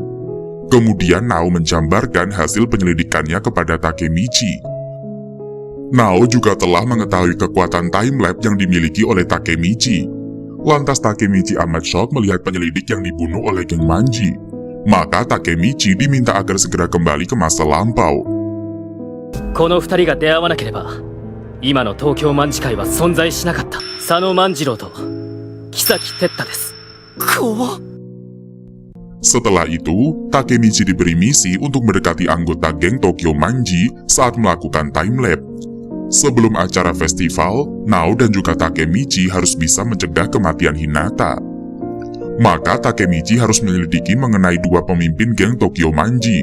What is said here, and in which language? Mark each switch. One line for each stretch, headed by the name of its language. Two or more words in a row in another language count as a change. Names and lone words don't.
Indonesian: Kemudian Nao menjabarkan hasil penyelidikannya kepada Takemichi. Nao juga telah mengetahui kekuatan timelapse yang dimiliki oleh Takemichi. Lantas Takemichi amat shock melihat penyelidik yang dibunuh oleh geng Manji. Maka Takemichi diminta agar segera kembali ke masa lampau.
Japanese: この二人が出会わなければ今の東京卍会は存在しなかった。佐野万次郎と木崎哲太です。怖っ。
Indonesian: Setelah itu, Takemichi diberi misi untuk mendekati anggota geng Tokyo Manji saat melakukan timelapse. Sebelum acara festival, Nao dan juga Takemichi harus bisa mencegah kematian Hinata. Maka Takemichi harus menyelidiki mengenai dua pemimpin geng Tokyo Manji.